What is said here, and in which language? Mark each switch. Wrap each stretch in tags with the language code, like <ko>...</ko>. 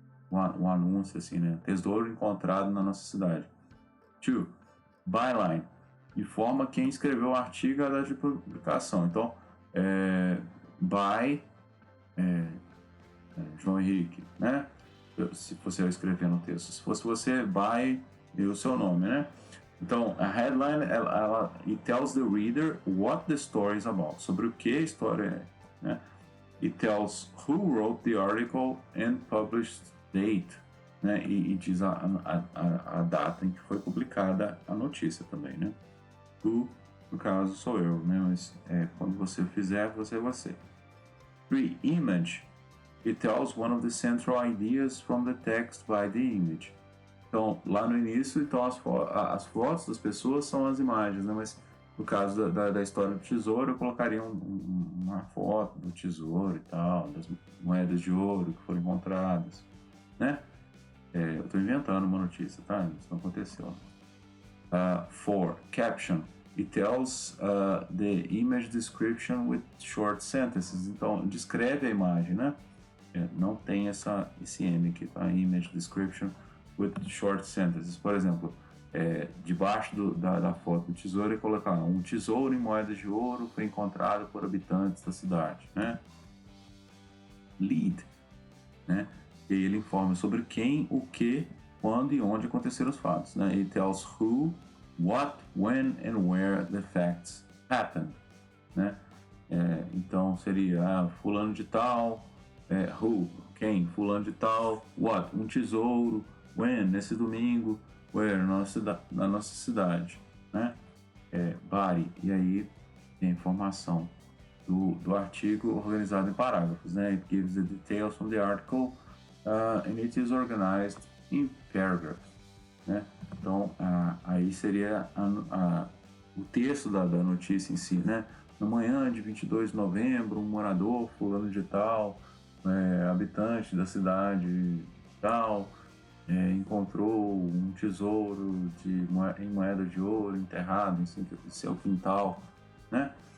<pt>Um anúncio assim, né? Tesouro encontrado na nossa cidade. 2. Byline. Informa quem escreveu o artigo e a data de publicação. Então, by João Henrique, né? Se você escrever no texto. Se fosse você, by e o seu nome, né?</pt> <en>Então, a headline, it tells the reader what the story is about.</en> <pt>Sobre o que a história é, né?</pt> <en>It tells who wrote the article and published date, né?</en> <pt>E diz a data em que foi publicada a notícia também, né? Who, no caso, sou eu, né? Mas quando você fizer, você.</pt> <en>3. Image. It tells one of the central ideas from the text by the image.</en> <pt>Então, lá no início, então as fotos das pessoas são as imagens, né? Mas no caso da história do tesouro, eu colocaria uma foto do tesouro e tal, das moedas de ouro que foram encontradas, né? Eu estou inventando uma notícia, tá? Isso não aconteceu. 4. Caption.</pt> <en>It tells the image description with short sentences.</en> <pt>Então, descreve a imagem, né? Não tem esse M aqui, tá?</pt> <en>Image description with short sentences.</en> <pt>Por exemplo, debaixo da foto do tesouro, ele colocar um tesouro em moedas de ouro foi encontrado por habitantes da cidade, né? Lead, né? E ele informa sobre quem, o que, quando e onde aconteceram os fatos, né?</pt> <en>It tells who, what, when and where the facts happened, né?</en> <pt>Então seria fulano de tal, who, quem, fulano de tal, what, um tesouro, when, nesse domingo, where, na nossa cidade, né? Body, e aí tem a informação do artigo organizado em parágrafos, né?</pt> <en>It gives the details from the article and it is organized in paragraphs, né?</en> <pt>Então, aí seria o texto da notícia em si, né? Na manhã de 22 de novembro, um morador, fulano de tal, habitante da cidade tal, encontrou um tesouro em moeda de ouro enterrado em seu quintal, né?</pt>